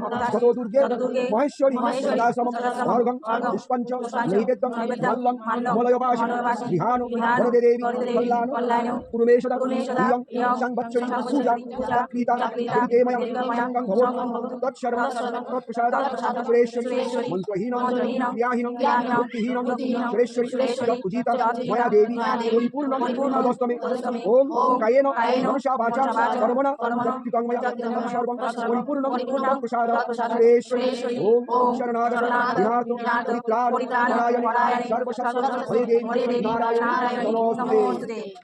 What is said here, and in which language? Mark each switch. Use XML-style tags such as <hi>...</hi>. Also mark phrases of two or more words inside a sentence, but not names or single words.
<sa>যতো দুর্গে মহেশ্বরী সদাশ্রমং অর্ঘং পুষ্পঞ্চ নৈবেদ্যং মল্লং মলয়বাসি বিহানো বরদে দেবী কল্যাণ পুরমেশদা প্রিয়ং সংবৎসরি পূজা কৃতা দেবিকেময়ং সংগং ভবতু তৎসর্বং তৎপ্রসাদাৎ সুরেশ্বরী মন্ত্রহীনং ক্রিয়াহীনং ভক্তিহীনং সুরেশ্বরী পূজিতা ময়া দেবী পরিপূর্ণং তদস্তমে ওম কায়েন মনসা বাচা কর্মণা যৎকৃতং ময়া সর্বং পরিপূর্ণং তৎপ্রসাদাৎ সুরেশ্বরী ওম শরণাগত বিনার্তো পরিত্রাণ পরায়ণে সর্বশস্ত্র হরে দেবী নারায়ণ নমস্তে।</sa>